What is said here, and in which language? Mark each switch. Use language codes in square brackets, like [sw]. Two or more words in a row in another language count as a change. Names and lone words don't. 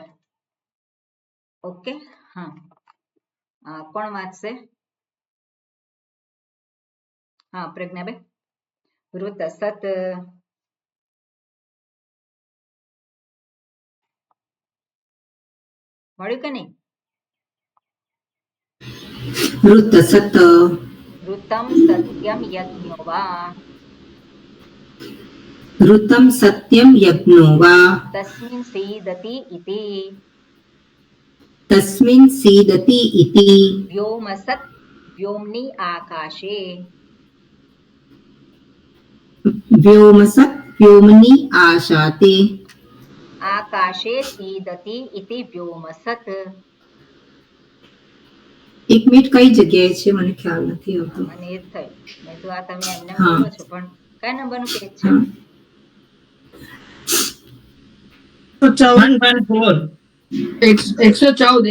[gu] ઓકે. હા, કોણ વાંચશે? હા, પ્રજ્ઞાબેન. ઋતસત. મળ્યું કે નહીં? [sa] ऋतसत ઋતમ સત્યમ યજ્ઞો વા ऋतं सत्यं यज्ञो वा તસ્મિન સીદતિ ઇતિ तस्मिन् सीदति इति વ્યોમસત વ્યોમની આકાશે व्योमसत् व्योमनि आशाते આકાશે સીદતિ ઇતિ વ્યોમસત. [hi] एक मिनिट कई जगह [gu] છે મને ખ્યાલ નથી આવતો. મને એ જ થયું, મેં તો આ તમે એમને હા. બોલો છો, પણ કયા નંબરનું પેજ છે? હા. 114.